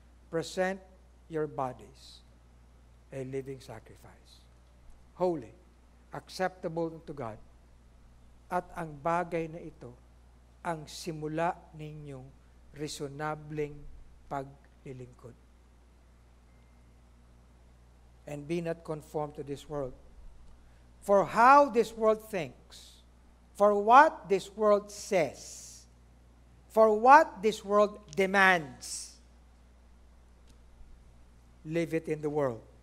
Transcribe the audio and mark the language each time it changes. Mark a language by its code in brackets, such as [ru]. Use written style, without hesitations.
[en] Present your bodies a living sacrifice. Holy, acceptable to God. [tl] At ang bagay na ito, ang simula ninyong reasonableng paglilingkod. [en] And be not conformed to this world. For how this world thinks, for what this world says, for what this world demands, live it in the world.